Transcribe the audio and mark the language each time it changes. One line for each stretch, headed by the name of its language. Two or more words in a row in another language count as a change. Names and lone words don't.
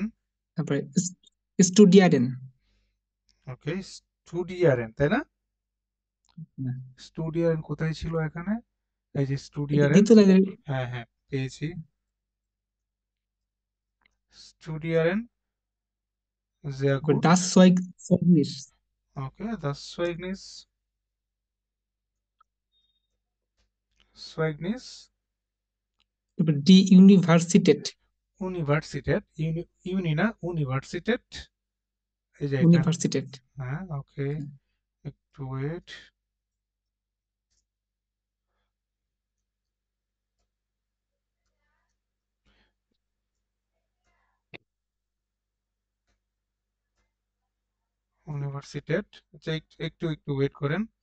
Bangla: তারপরে স্টুডিয়ারেন, ওকে, স্টুডিয়ারেন, তাই না? স্টুডিয়ারেন কোথায় ছিল এখানে? এই যে স্টুডিয়ারেন, এই তো লাগে, হ্যাঁ হ্যাঁ, পেয়েছি। স্টুডিয়ারেন,
German: sehr gut, das Zeugnis, okay, das Zeugnis, Zeugnis,
Bangla: তারপর
German: die Universität,
Bangla: Universität, ইউনি না, Universität, এই যে এটা, ইউনিভার্সিটেট, হ্যাঁ, ওকে, একটু ওয়েট, ইউনিভার্সিটেট, আচ্ছা একটু একটু ওয়েট করেন।